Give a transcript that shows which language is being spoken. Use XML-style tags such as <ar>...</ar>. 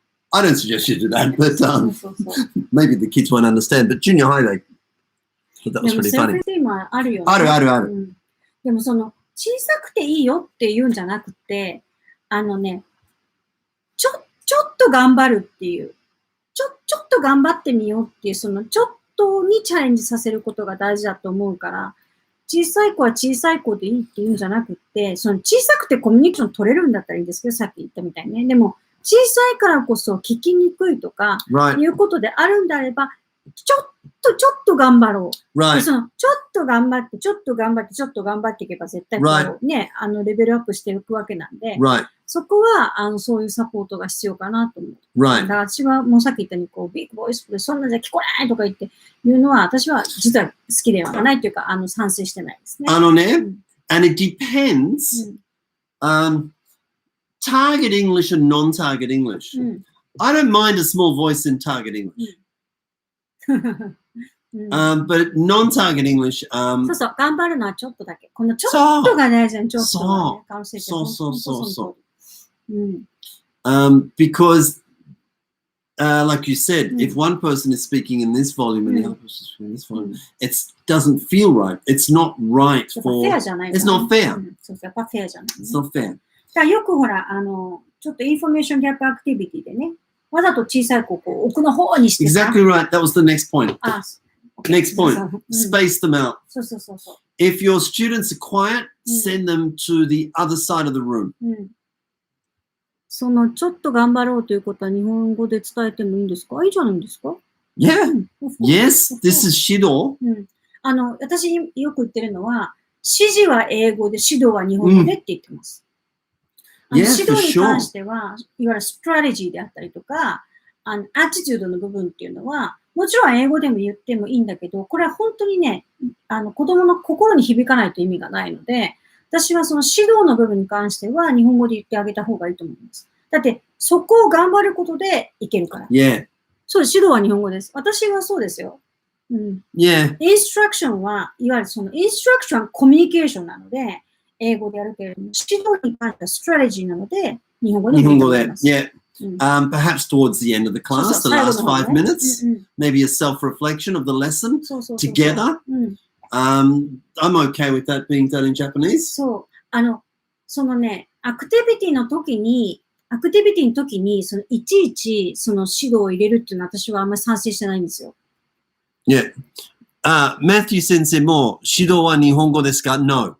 <en>I don't suggest you do that, but maybe the kids won't understand. But junior high, that was pretty funny.</en> <ja>あるよね。ある。でもその、小さくていいよって言うんじゃなくて、ちょっと頑張るっていう、ちょっと頑張ってみようっていう、そのちょっとにチャレンジさせることが大事だと思うから、小さい子は小さい子でいいって言うんじゃなくて、その小さくてコミュニケーション取れるんだったらいいんですけど、さっき言ったみたいにね。でも、小さいからこそ聞きにくいとか、いうことであるんであれば、ちょっと頑張ろう。</ja> <en>Right.</en> <ja>そのちょっと頑張っていけば絶対こう、ね、レベルアップしていくわけなんで、そこは、そういうサポートが必要かなと思う。だから私はもうさっき言ったように、こう、ビッグボイスでそんなじゃ聞こえないとか言って言うのは、私は実は好きではないというか、賛成してないですね。</ja> <en>and it depends, target English and non-target English. I don't mind a small voice in target English. But non-target English,</en> <ja>そうそう、頑張るのはちょっとだけ。このちょっとが大事なちょっとがね、そう。</ja> <en>Because, like you said, if one person is speaking in this volume and the other person is speaking in this volume, it doesn't feel right. It's not right for. It's not fair.</en> <ja>そうそう、やっぱフェアじゃない。</ja> <en>It's not fair.</en> <ja>だからよくほら、ちょっとインフォメーションギャップアクティビティでね、わざと小さい子をこう奥の方にしてさ。</ja> <en>Exactly right. That was the next point. Next point. Space them out.</en> <ja>そう。</ja> <en>If your students are quiet, send them to the other side of the room.</en> <ja>そのちょっと頑張ろうということは日本語で伝えてもいいんですか？いいじゃないんですか？</ja> <en>Yeah. Yes, this is 指導。</en> <ja>私よく言ってるのは、指示は英語で指導は日本語でって言ってます。指導に関しては、いわゆるストラテジーであったりとか、アティチュードの部分っていうのは、もちろん英語でも言ってもいいんだけど、これは本当にね、子供の心に響かないと意味がないので、私はその指導の部分に関しては日本語で言ってあげた方がいいと思います。だって、そこを頑張ることでいけるから。そうです。指導は日本語です。私はそうですよ。インストラクションは、いわゆるそのインストラクションはコミュニケーションなので、英語でやるけれども、指導に関してはストラテジーなので、日本語でやります。</ja> <en>Perhaps towards the end of the class, the last 5 minutes, maybe a self-reflection of the lesson together. I'm okay with that being done in Japanese.</en> <ja>そう。そのね、アクティビティの時に、そのいちいちその指導を入れるっていうのは私はあんまり賛成してないんですよ。 Matthew 先生も指導は日本語ですか ?No.</ja>